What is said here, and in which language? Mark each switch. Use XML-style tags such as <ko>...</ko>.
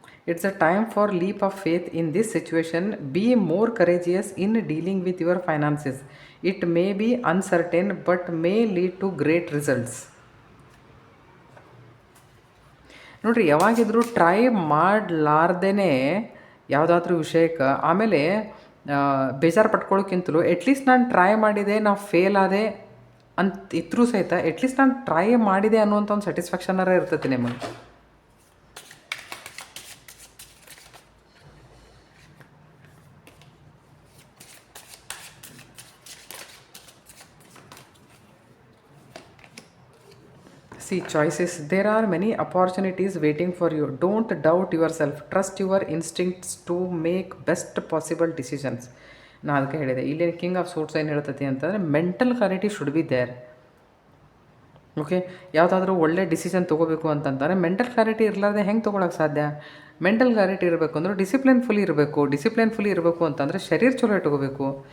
<en>It's a time for leap of faith in this situation. Be more courageous in dealing with your finances. It may be uncertain but may lead to great results.</en> <kn>ನೋಡಿರಿ, ಯಾವಾಗಿದ್ರೂ try ಮಾಡಲಾರ್ದೇ ಯಾವುದಾದ್ರೂ ವಿಷಯಕ್ಕೆ ಆಮೇಲೆ ಬೇಜಾರು ಪಟ್ಕೊಳ್ಳೋಕ್ಕಿಂತಲೂ at least ನಾನು try ಮಾಡಿದೆ, ನಾವು fail ಆದೆ ಅಂತ ಇದ್ರೂ ಸಹಿತ ಎಟ್ಲೀಸ್ಟ್ ನಾನು ಟ್ರೈ ಮಾಡಿದೆ ಅನ್ನುವಂಥ ಒಂದು ಸ್ಯಾಟಿಸ್ಫ್ಯಾಕ್ಷನರ ಇರ್ತೈತಿ ನಿಮಗೆ.</kn> <en>See, choices. There are many opportunities waiting for you. Don't doubt yourself. Trust your instincts to make best possible decisions.</en> <kn>ನಾನು ಅದಕ್ಕೆ ಹೇಳಿದೆ, ಇಲ್ಲಿ ಕಿಂಗ್ ಆಫ್ ಸೂಟ್ಸ್ ಏನು ಹೇಳ್ತೈತಿ ಅಂತಂದರೆ</kn> <en>Mental clarity should be there.</en> <kn>Okay, ಯಾವುದಾದ್ರೂ ಒಳ್ಳೆ ಡಿಸಿಷನ್ ತೊಗೋಬೇಕು ಅಂತಂದರೆ ಮೆಂಟಲ್ ಕ್ಲಾರಿಟಿ ಇರಲಾರ್ದೆ ಹೆಂಗೆ ತೊಗೊಳಕ್ಕೆ ಸಾಧ್ಯ? ಮೆಂಟಲ್ ಕ್ಲಾರಿಟಿ ಇರಬೇಕು ಅಂದ್ರೆ ಡಿಸಿಪ್ಲಿನ್ಫುಲಿ ಇರಬೇಕು. ಡಿಸಿಪ್ಲಿನ್ಫುಲಿ ಇರಬೇಕು ಅಂತಂದರೆ ಶರೀರ ಚಲೋ ಇಟ್ಕೋಬೇಕು.</kn>